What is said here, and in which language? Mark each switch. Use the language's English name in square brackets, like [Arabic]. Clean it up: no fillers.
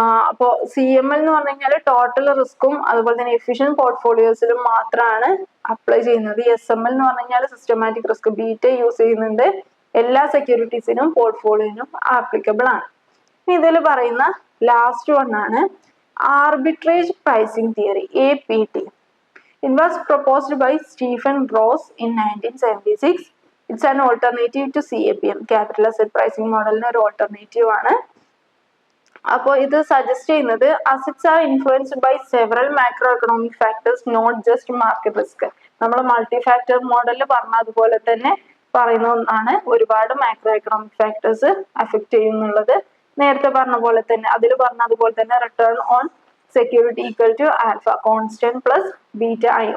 [Malayalam] അപ്പോൾ CML എന്ന് പറഞ്ഞു കഴിഞ്ഞാൽ ടോട്ടൽ റിസ്കും അതുപോലെ തന്നെ എഫിഷ്യന്റ് പോർട്ട്ഫോളിയോസിലും മാത്രമാണ് അപ്ലൈ ചെയ്യുന്നത്. SML എന്ന് പറഞ്ഞു കഴിഞ്ഞാൽ സിസ്റ്റമാറ്റിക് റിസ്ക് ബീറ്റ യൂസ് ചെയ്യുന്നുണ്ട്, എല്ലാ സെക്യൂരിറ്റീസിനും പോർട്ട്ഫോളിയോനും ആപ്ലിക്കബിൾ ആണ്. ഇതിൽ പറയുന്ന ലാസ്റ്റ് വൺ ആണ് arbitrage pricing theory, APT. [English] It was proposed by Stephen Ross in 1976. It's an alternative to CAPM, Capital Asset Pricing [Malayalam] മോഡലിന് ഒരു ഓൾട്ടർനേറ്റീവ് ആണ്. അപ്പോൾ ഇത് സജസ്റ്റ് ചെയ്യുന്നത് [English] Assets are influenced by several macro economic factors, not just market risk. [Malayalam] നമ്മൾ multi factor മോഡലിൽ പറഞ്ഞ അതുപോലെ തന്നെ പറയുന്ന ഒന്നാണ്. ഒരുപാട് മാക്രോ എക്കണോമിക് ഫാക്ടേഴ്സ് അഫക്റ്റ് ചെയ്യുന്നുള്ളത്. നേരത്തെ പറഞ്ഞ പോലെ തന്നെ അതിൽ പറഞ്ഞ അതുപോലെ തന്നെ [English] Return on security equal to alpha constant plus beta I.